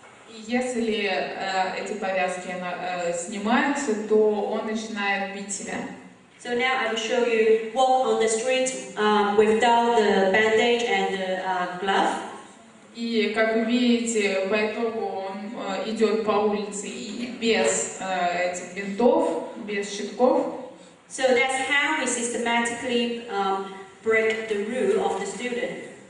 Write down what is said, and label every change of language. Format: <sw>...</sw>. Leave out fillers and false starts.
<ru>И если эти повязки снимаются, то он начинает бить себя.</ru> <en>So now I will show you walk on the street without the bandage and the glove.</en> <ru>И как вы видите, по итогу он идет по улице и без этих бинтов, без щитков.</ru> <en>So that's how we systematically break the rule of the student.</en>